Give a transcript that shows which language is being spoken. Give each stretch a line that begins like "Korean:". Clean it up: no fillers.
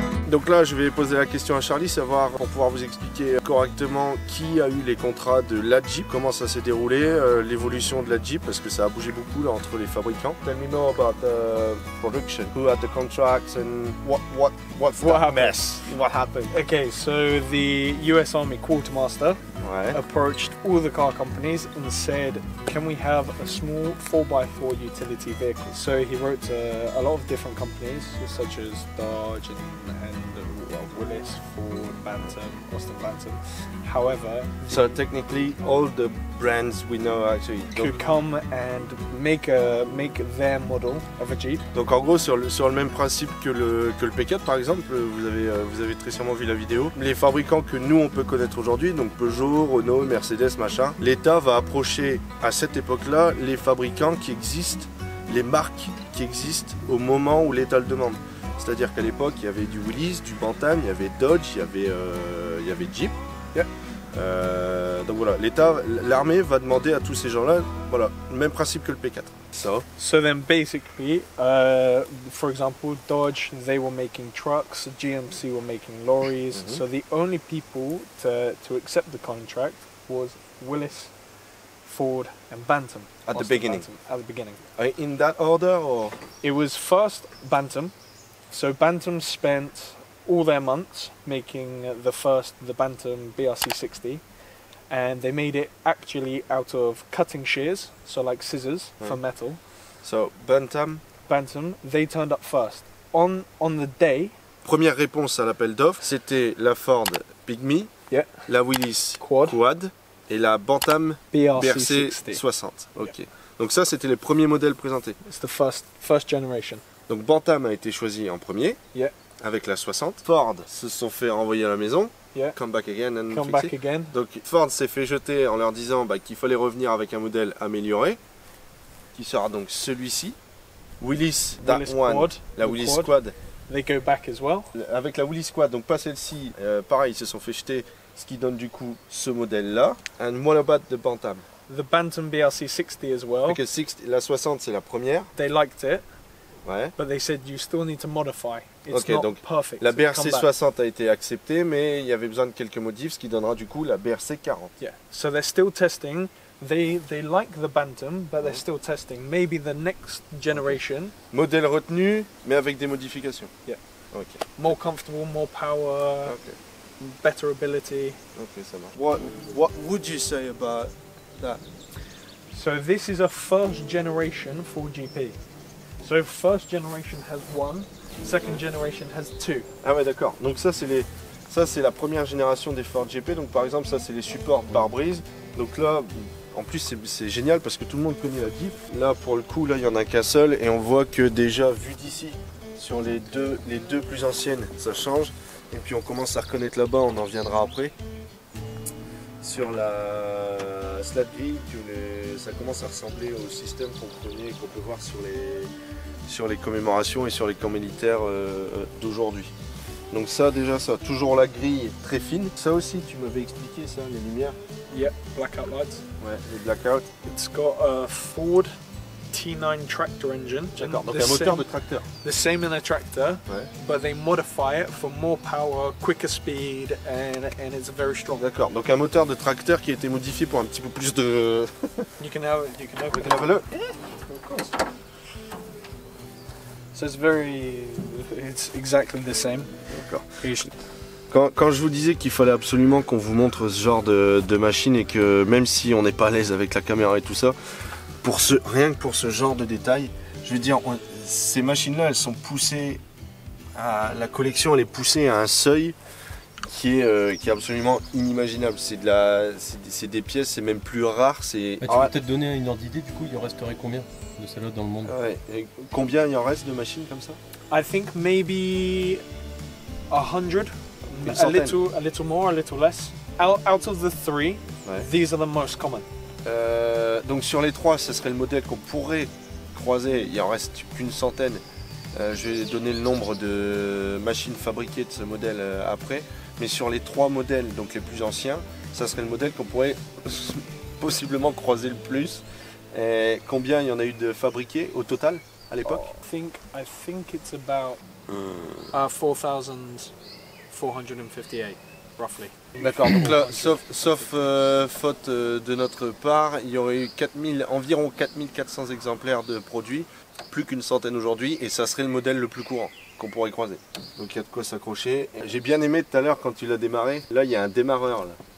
French: Donc là, je vais poser la question à Charlie, savoir pour pouvoir vous expliquer correctement qui a eu les contrats de la Jeep, comment ça s'est déroulé, l'évolution de la Jeep, parce que ça a bougé beaucoup là entre les fabricants.
English: Tell me more about the production, who had the contracts and what mess? What happened? Okay, so the US Army quartermaster approached all the car companies and said, can we have a small 4x4 utility vehicle? So he wrote to a lot of different companies such as Dodge and Willys, Ford, Bantam, Austin Bantam. However, so technically all the brands we know actually could come and make their model of a Jeep.
French: Donc en gros sur le même principe que le P4 par exemple, vous avez très sûrement vu la vidéo. Les fabricants que nous on peut connaître aujourd'hui, donc Peugeot, Renault, Mercedes, machin, l'État va approcher à cette époque-là les fabricants qui existent, les marques qui existent au moment où l'État le demande. C'est-à-dire qu'à l'époque, il y avait du Willys, du Bantam, il y avait Dodge, il y avait Jeep.
English: Yeah.
French: Donc voilà, l'armée va demander à tous ces gens-là, voilà, même principe que le P4.
English: So then basically, for example, Dodge, they were making trucks, GMC were making lorries. So the only people to accept the contract was Willys, Ford and Bantam. At the beginning? Bantam, at the beginning. In that order or? It was first Bantam. So Bantam spent all their months making the Bantam BRC60, and they made it actually out of cutting shears, so like scissors for metal. So Bantam, they turned up first. On the day.
French: Première réponse à l'appel d'offres, c'était la Ford Pygmy, la Willys Quad et la Bantam BRC 60. Ok. Donc ça c'était les premiers modèles présentés.
English: It's the first generation.
French: Donc Bantam a été choisi en premier, avec la 60. Ford se sont fait renvoyer à la maison,
English: come back again and fix it.
French: Donc Ford s'est fait jeter en leur disant qu'il fallait revenir avec un modèle amélioré, qui sera donc celui-ci. Willys Quad, la Willys Quad.
English: They go back as well.
French: Avec la Willys Quad, donc pas celle-ci, pareil, ils se sont fait jeter, ce qui donne du coup ce modèle-là.
English: And what about the Bantam? The Bantam BRC60 as well.
French: Okay, la 60 c'est la première.
English: They liked it.
French: Ouais.
English: But they said you still need to modify. It's not
French: donc
English: perfect.
French: La BRC 60 a été acceptée, mais il y avait besoin de quelques modifs, ce qui donnera du coup la BRC 40.
English: Yeah. So they're still testing. They like the Bantam, but they're still testing. Maybe the next generation.
French: Modèle retenu, mais avec des modifications.
English: Yeah. Okay. More comfortable, more power, better ability.
French: Ok, ça marche.
English: What would you say about that? So this is a first generation Ford GP. So first generation has 1, second generation has 2. Ah
French: ouais, d'accord. Donc ça c'est la première génération des Ford GP. Donc par exemple ça c'est les supports pare-brise. Donc là en plus c'est génial parce que tout le monde connaît la Jeep. Là pour le coup là il y en a qu'un seul et on voit que déjà vu d'ici sur les deux plus anciennes ça change. Et puis on commence à reconnaître là-bas, on en reviendra après. Sur la slat grille, ça commence à ressembler au système qu'on peut voir sur les commémorations et sur les camps militaires d'aujourd'hui. Donc ça déjà, ça toujours la grille très fine. Ça aussi, tu m'avais expliqué ça, les lumières.
English: Yeah, blackout lights.
French: Ouais, les blackouts.
English: It's got a Ford T9 tractor engine.
French: D'accord, donc un moteur de tracteur.
English: The same in a tractor, but they modify it for more power, quicker speed, and it's very strong.
French: D'accord, donc un moteur de tracteur qui a été modifié pour un petit peu plus de...
English: You can have a look. Yeah, of course. So it's exactly the same.
French: D'accord. Quand je vous disais qu'il fallait absolument qu'on vous montre ce genre de machine et que même si on n'est pas à l'aise avec la caméra et tout ça, rien que pour ce genre de détails, je veux dire, ces machines-là, elles sont poussées la collection elle est poussée à un seuil qui est absolument inimaginable. C'est des pièces, c'est même plus rare. Tu vas peut-être donner une ordre d'idée, du coup, il en resterait combien de celles-là dans le monde? Ouais. Et combien il en reste de machines comme ça?
English: I think maybe 100, a little more, a little less. Out of the three, these are the most common.
French: Donc sur les trois, ce serait le modèle qu'on pourrait croiser. Il en reste qu'une centaine. Je vais donner le nombre de machines fabriquées de ce modèle après. Mais sur les trois modèles, donc les plus anciens, ça serait le modèle qu'on pourrait possiblement croiser le plus. Et combien il y en a eu de fabriqués au total à l'époque?
English: I think it's about 4,458, roughly.
French: D'accord, donc là, sauf faute de notre part, il y aurait eu environ 4400 exemplaires de produits, plus qu'une centaine aujourd'hui, et ça serait le modèle le plus courant qu'on pourrait croiser. Donc il y a de quoi s'accrocher. J'ai bien aimé tout à l'heure quand tu l'as démarré, là il y a un démarreur là.